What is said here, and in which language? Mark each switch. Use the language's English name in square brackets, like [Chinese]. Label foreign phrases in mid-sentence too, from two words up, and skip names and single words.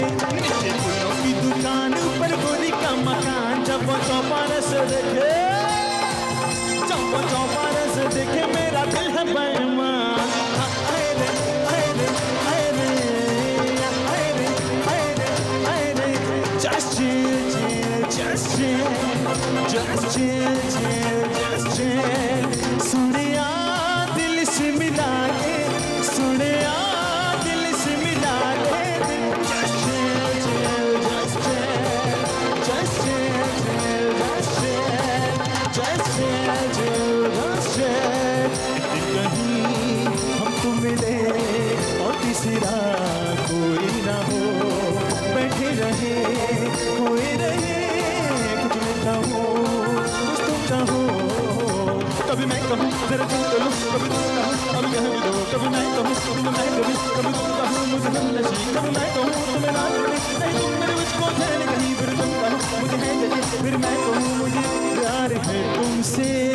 [Hindi] नीचे फूलों की दुकान, ऊपर गोरी का मकान, जब वो चौपाने से देखे, जब वो चौपाने से देखे, मेरा दिल है बेईमान, आए रे आए रे आए रे आए रे आए रे आए रे। [English] Just chill, chill, just chill, just chill, chill, just chill। [Hindi] सुनिया दिल से मिला के, सुनिया दिल से मिला के, [English] just chill, chill, just chill, just chill, chill, just chill, just chill, chill, just chill। [Hindi] कहीं हमको मिले और तीसरा कोई ना हो, बैठे रहे कोई रहे, कुछ मिलता हो कुछ तुम चाहो, कभी मैं कहूँ जरा तुम करो, कभी तुम कहो कभी कह भी दो, कभी मैं कहूँ तुम मैं कभी, कभी तुम कहो मुझे हम नशी, कभी मैं कहूँ तुम्हें ना कभी, नहीं तुम मेरे मुझको है नहीं, फिर तुम कहो मुझे है जैसे, फिर मैं कहूँ मुझे प्यार है तुमसे।